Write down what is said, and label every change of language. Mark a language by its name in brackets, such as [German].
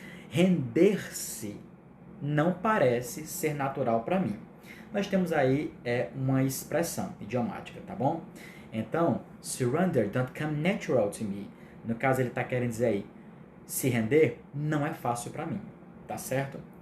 [Portuguese] Render-se não parece ser natural para mim. Nós temos aí uma expressão idiomática, tá bom? [English] Então, surrender don't come natural to me. [Portuguese] No caso, ele está querendo dizer aí, se render não é fácil para mim, tá certo?